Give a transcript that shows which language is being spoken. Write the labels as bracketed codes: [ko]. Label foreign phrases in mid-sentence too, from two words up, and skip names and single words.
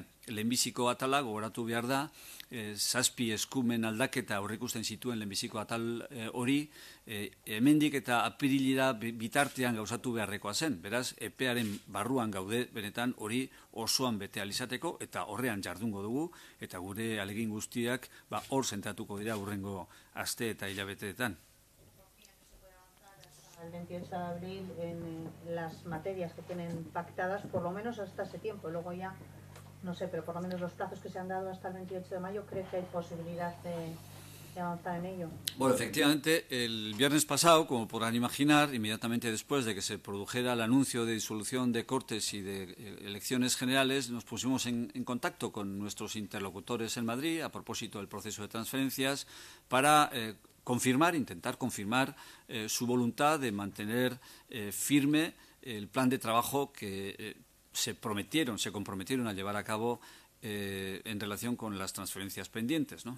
[eu] Lehenbiziko atala, gogoratu behar da, 7 eskumen aldaketa aurreikusten zituen lehenbiziko atal hori, hemendik eta apirilera bitartean gauzatu beharrekoa zen. Beraz, epearen barruan gaude benetan hori osoan bete alizateko, eta horrean jardungo dugu, eta gure alegin guztiak hor zentratuko dira hurrengo aste eta hilabeteetan. [es] El 28 de abril en las materias que tienen pactadas, por lo menos hasta ese tiempo. Luego ya, no sé, pero por lo menos los plazos que se han dado hasta el 28 de mayo, ¿cree que hay posibilidad de avanzar en ello? Bueno, efectivamente, el viernes pasado, como podrán imaginar, inmediatamente después de que se produjera el anuncio de disolución de Cortes y de elecciones generales, nos pusimos en contacto con nuestros interlocutores en Madrid a propósito del proceso de transferencias para intentar confirmar su voluntad de mantener firme el plan de trabajo que se comprometieron a llevar a cabo en relación con las transferencias pendientes, ¿no?